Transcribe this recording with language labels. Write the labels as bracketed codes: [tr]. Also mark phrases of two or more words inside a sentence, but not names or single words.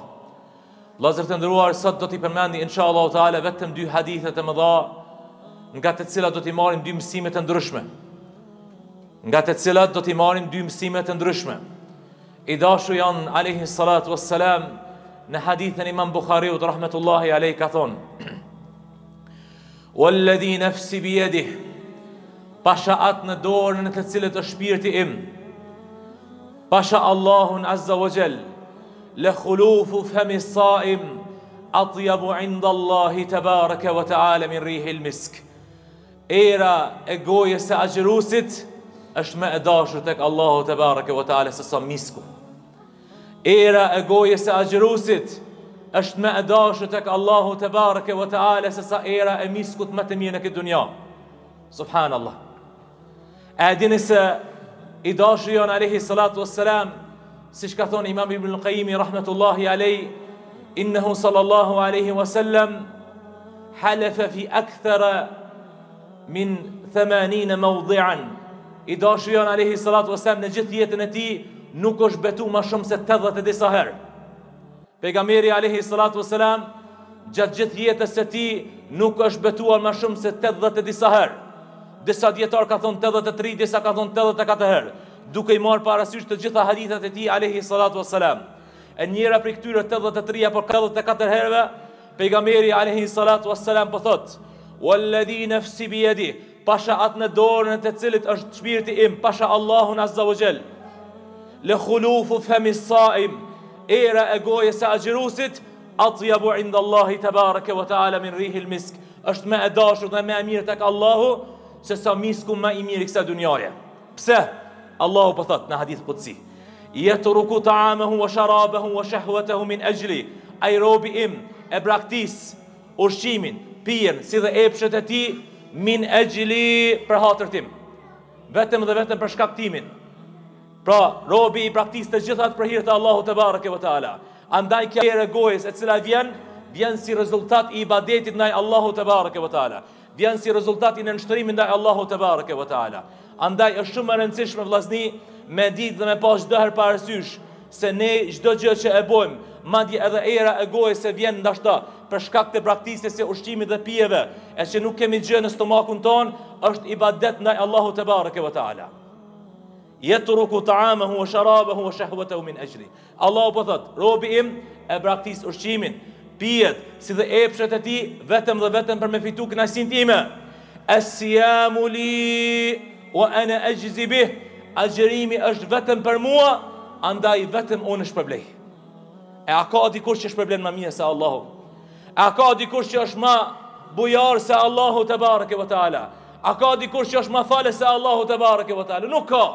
[sq] Vëllezër të nderuar, sot do t'i përmendi [ar] إن شاء الله تعالى [sq] vetëm 2 hadithe të mëdha, nga të cilat do t'i marrim 2 mësime të ndryshme. I dashur janë [ar] عليه الصلاة والسلام [sq] në hadithin e Imam Bukhariut [ar] رحمة الله عليه [sq] ka thonë: [ar] "والذي نفسي بيده", [sq] pasha atë në dorën e të cilët është shpirti im, pasha Allahun [ar] عز وجل, لخلوف فم الصائم أطيب عند الله تبارك وتعالى من ريح المسك. [sq] Era e gojës së agjëruesit është më e dashur tek Allahu [ar] تبارك وتعالى [sq] se sa misku. Era e gojës së agjëruesit është më e dashur tek Allahu [ar] تبارك وتعالى [sq] se sa era e miskut më të mirë në këtë dunja. [ar] Subhanallah. [sq] A dini se I dashur janë [ar] عليه الصلاة والسلام, [sq] siç ka thonë [ar] Imam Ibn al-Qayyim رحمة الله عليه، إنه صلى الله عليه وسلم حلف في أكثر من 80 موضعا. [sq] I dashur janë [ar] عليه الصلاة والسلام [sq] në gjithë jetën e Tij nuk është betu më shumë se 80 e disa herë. Pejgamberi [ar] عليه الصلاة والسلام [sq] gjatë gjithë jetës së Tij nuk është betuar më shumë se 80 e disa herë. Disa dietar ka thonë 83, disa ka thonë 84 herë, duke I marrë parasysh të gjitha hadithat e Tij [ar] عليه الصلاة والسلام. [sq] E njëra prej këtyre 83 apo 84 herëve, pejgamberi [ar] عليه الصلاة والسلام [sq] po thotë: [ar] "والذي نفسي بيده", [sq] pasha atë në dorën e të cilit është shpirti im, pasha Allahun [ar] عز وجل, "لخلوف فم الصائم", [sq] era e gojës së agjëruesit, [ar] أطيب عند الله تبارك وتعالى من ريح المسك, [sq] është më e dashur dhe më e mirë tek Allahu se sa misku më I mirë I kësaj dunjaje. Pse? Allahu po thot në [ar] حديث قدسي: يترك طعامه وشرابه وشهوته من أجلي", [sq] ai robi im e braktis ushqimin, pijen, si dhe epshet e Tij, [ar] من أجلي, [sq] për hatër tim, vetëm dhe vetëm për shkak timin. Pra, robi I praktis të gjithat për hir të Allahut [ar] تبارك وتعالى. [sq] Andaj kjo era e gojës e cila vjen si rezultat I ibadetit ndaj Allahut [ar] تبارك وتعالى, [sq] vjen si rezultat I nënshtrimit ndaj Allahut [ar] تبارك وتعالى. [sq] Andaj është shumë e rëndësishme vllazni me ditë dhe me pas çdo herë parasysh se ne çdo gjë që e bëjmë, madje edhe era e gojës se vjen ndoshta për shkak të praktikës së ushqimit dhe pijeve, e që nuk kemi gjë në stomakun ton, është ibadet ndaj Allahut [ar] تبارك وتعالى. يترك طعامه وشرابه وشهوته من أجلي. [sq] Allahu po thot: "Robi im e braktis ushqimin, pijet, si dhe epshet e Tij, vetëm dhe vetëm për me fitu kënaqësinë time. [ar] الصيام لي وأنا أجزي به", [sq] agjërimi është vetëm për mua, andaj vetëm unë shpërblej. E a ka dikush që shpërblen më mirë se Allahu? A ka dikush që është më bujar se Allahu [ar] تبارك وتعالى? [sq] A ka dikush që është më falës se Allahu [ar] تبارك وتعالى? [sq] Nuk ka.